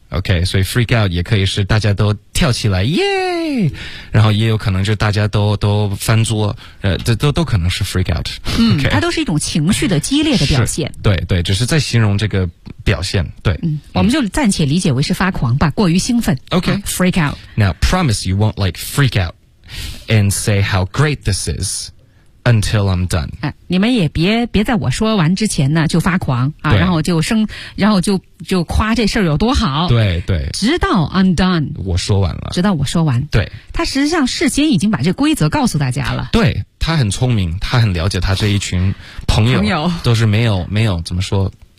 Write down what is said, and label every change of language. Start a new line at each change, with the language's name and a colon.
Chinese: OK， 所以 freak out 也可以是大家都跳起来耶，然后也有可能就大家都翻桌，都可能是 freak out。 okay， 它都是一种情绪的激烈的表现，对对，只是在形容这个表现，对、我们就暂且理解为是发狂吧，过于兴奋。 OK、
English: freak out。 Now promise you won't like freak out and say how great this is until I'm done、
Chinese: 你们也别在我说完之前呢就发狂啊，然后就生然后就夸这事儿有多好，对对，直到
English: I'm done，
Chinese: 我说完了，直到我说完，对，他实际上事先已经把这规则告诉大家了，对，他很聪明，他很了解他这一群朋友都是没有怎么说，